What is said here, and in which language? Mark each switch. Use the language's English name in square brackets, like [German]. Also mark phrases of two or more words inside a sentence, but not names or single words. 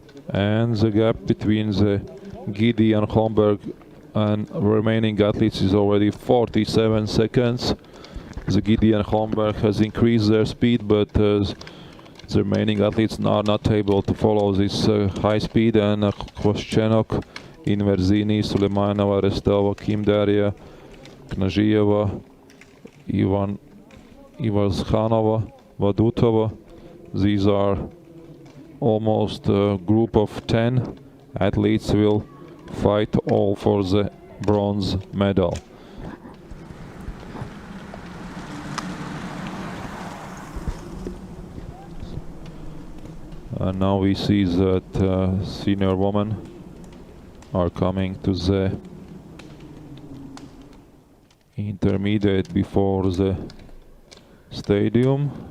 [English] And the gap between the Gidi and Holmberg and remaining athletes is already 47 seconds. The Gidi and Holmberg has increased their speed, but the remaining athletes are not able to follow this high speed, and Koschenok, Inverzini, Suleimanova, Restova, Kim Daria, Knazhieva, Ivazhanova, Vadutova. These are almost a group of 10 athletes will fight all for the bronze medal. And now we see that senior women are coming to the intermediate before the stadium.